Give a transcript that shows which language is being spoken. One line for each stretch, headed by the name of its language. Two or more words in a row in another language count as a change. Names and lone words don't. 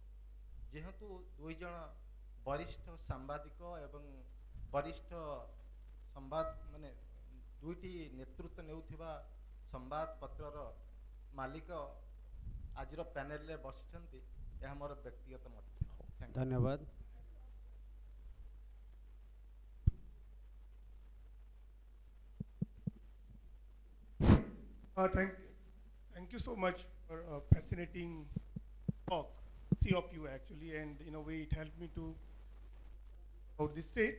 Odia: ଯେହେତୁ ଦୁଇ ଜଣ ବରିଷ୍ଠ ସାମ୍ବାଦିକ ଏବଂ ବରିଷ୍ଠ ସମ୍ବାଦ ମାନେ ଦୁଇଟି ନେତୃତ୍ୱ ନେଉଥିବା ସମ୍ବାଦ ପତ୍ରର ମାଲିକ ଆଜିର ପ୍ୟାନେଲ ରେ ବସିଛନ୍ତି. ଏହା ମୋର ବ୍ୟକ୍ତିଗତ ମତ. धन्यवाद.
English: Thank you so much for a fascinating talk. Three of you actually, and in a way it helped me to about the state.